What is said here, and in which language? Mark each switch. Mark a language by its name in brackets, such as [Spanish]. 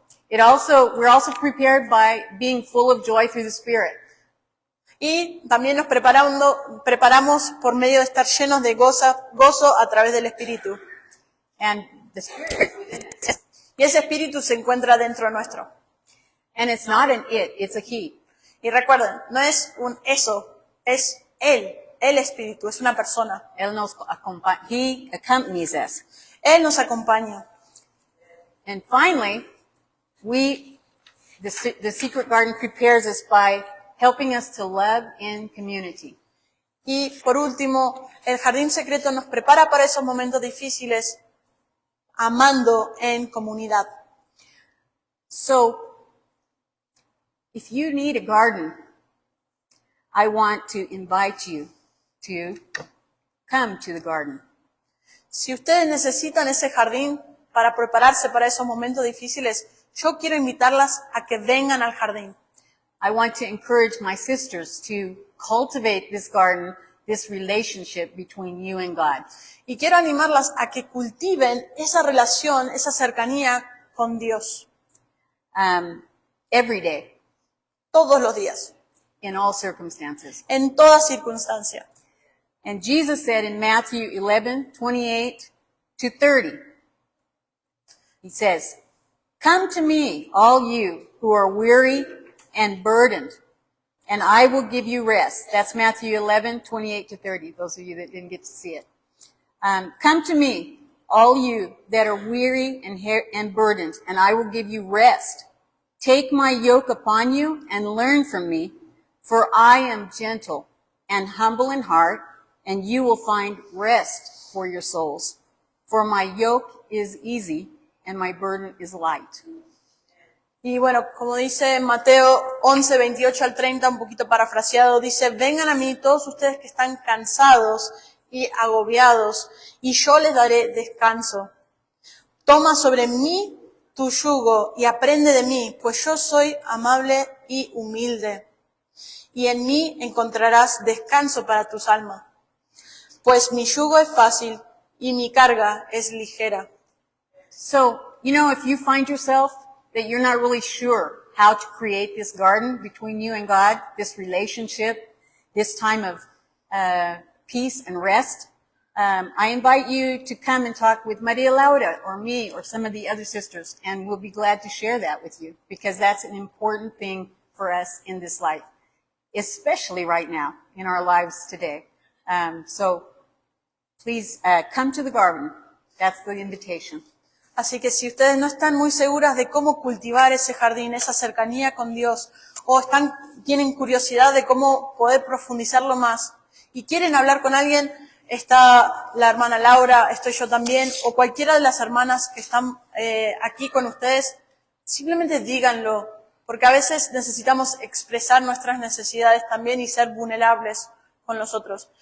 [English] we're also prepared by being full of joy through the Spirit. [Spanish] y también nos preparamos por medio de estar llenos de gozo a través del Espíritu. [English] And the Spirit, [Spanish] Y ese Espíritu se encuentra dentro nuestro. [English] and it's not an it, it's a he. [Spanish] Y recuerden, no es un eso, es Él, el Espíritu, es una persona. Él nos acompaña, [English] he accompanies us. [Spanish] Él nos acompaña. [English] And finally, the secret garden prepares us by helping us to love in community. [Spanish] Y por último, el jardín secreto nos prepara para esos momentos difíciles, amando en comunidad. [English] So, if you need a garden, I want to invite you to come to the garden. [Spanish] Si ustedes necesitan ese jardín para prepararse para esos momentos difíciles, yo quiero invitarlas a que vengan al jardín. [English] I want to encourage my sisters to cultivate this garden this relationship between you and God. [Spanish] Y quiero animarlas a que cultiven esa relación, esa cercanía con Dios. [English] Every day, [Spanish] Todos los días, [English] in all circumstances. [Spanish] en toda circunstancia. [English] And Jesus said in Matthew 11:28-30, he says, "Come to me, all you who are weary and burdened, and I will give you rest." That's Matthew 11:28-30, those of you that didn't get to see it. Come to me, all you that are weary and burdened, and I will give you rest. Take my yoke upon you and learn from me, for I am gentle and humble in heart, and you will find rest for your souls. For my yoke is easy and my burden is light. [Spanish] Y bueno, como dice Mateo 11:28-30, un poquito parafraseado, dice, vengan a mí todos ustedes que están cansados y agobiados, y yo les daré descanso. Toma sobre mí tu yugo y aprende de mí, pues yo soy amable y humilde. Y en mí encontrarás descanso para tus almas. Pues mi yugo es fácil y mi carga es ligera. [English] So, if you find yourself that you're not really sure how to create this garden between you and God, this relationship, this time of peace and rest, I invite you to come and talk with Maria Laura or me or some of the other sisters, and we'll be glad to share that with you, because that's an important thing for us in this life, especially right now in our lives today. So please come to the garden. That's the invitation. [Spanish] Así que si ustedes no están muy seguras de cómo cultivar ese jardín, esa cercanía con Dios, o tienen curiosidad de cómo poder profundizarlo más, y quieren hablar con alguien, está la hermana Laura, estoy yo también, o cualquiera de las hermanas que están aquí con ustedes, simplemente díganlo, porque a veces necesitamos expresar nuestras necesidades también y ser vulnerables con los otros.